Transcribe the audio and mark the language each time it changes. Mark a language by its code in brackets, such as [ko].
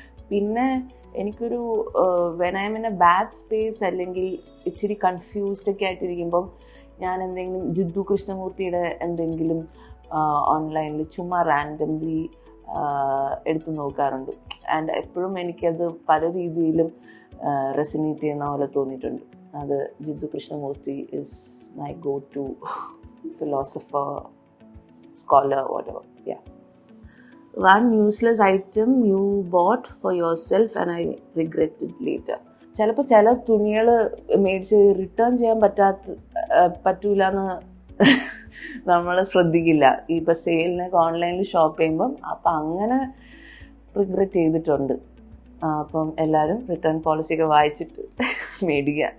[ml] പിന്നെ എനിക്കൊരു [en] when I am in a bad space [ml] അല്ലെങ്കിൽ ഇച്ചിരി കൺഫ്യൂസ്ഡ് ഒക്കെ ആയിട്ടിരിക്കുമ്പം ഞാൻ എന്തെങ്കിലും ജിദ്ദു കൃഷ്ണമൂർത്തിയുടെ എന്തെങ്കിലും ഓൺലൈനിൽ ചുമ്മാ റാൻഡംലി എടുത്തു നോക്കാറുണ്ട്. ആൻഡ് എപ്പോഴും എനിക്കത് പല രീതിയിലും റെസിനേറ്റ് ചെയ്യുന്ന പോലെ തോന്നിയിട്ടുണ്ട്. [en] അത് Jiddu Krishnamurti is my go to philosopher, scholar, whatever. Yeah. One useless item you bought for yourself and I regretted later. [ml] ചിലപ്പോൾ ചില തുണികൾ മേടിച്ച് റിട്ടേൺ ചെയ്യാൻ പറ്റൂല എന്ന് നമ്മൾ ശ്രദ്ധിക്കില്ല. ഇപ്പം സെയിലിനൊക്കെ ഓൺലൈനിൽ ഷോപ്പ് ചെയ്യുമ്പം അപ്പം അങ്ങനെ റിഗ്രറ്റ് ചെയ്തിട്ടുണ്ട്. അപ്പം എല്ലാവരും റിട്ടേൺ പോളിസിയൊക്കെ വായിച്ചിട്ട് മേടിക്കുക.